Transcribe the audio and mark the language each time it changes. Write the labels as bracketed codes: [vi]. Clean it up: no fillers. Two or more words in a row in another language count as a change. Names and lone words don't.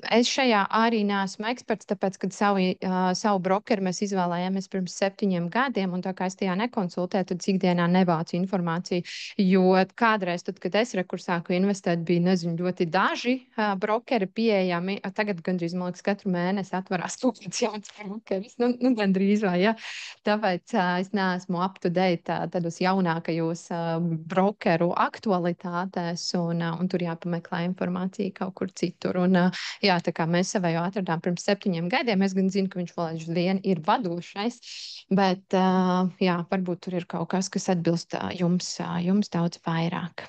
[lv] Es šajā arī neesmu eksperts, tāpēc, kad savu brokeru mēs izvēlējāmies pirms 7 gadiem, un tā kā es tajā nekonsultēju, tad ikdienā nevācu informāciju. Jo kādreiz, tad, kad es rekursāku investēt, bija, nezinu, ļoti daži brokeri pieejami. Tagad gandrīz, man liekas, katru mēnesi atverās kaut kāds jauns brokeris. Nu gandrīz vai, ja. Tāpēc es neesmu [en] up to date [lv] tādos jaunākajos brokeru aktualitātēs, un tur jāpameklē informācija kaut kur citur. Jā, tā kā mēs savēju atradām pirms 7 gadiem, es gan zinu, ka viņš vēl aizvien ir vadošais, bet jā, varbūt tur ir kaut kas, kas atbilst jums daudz vairāk.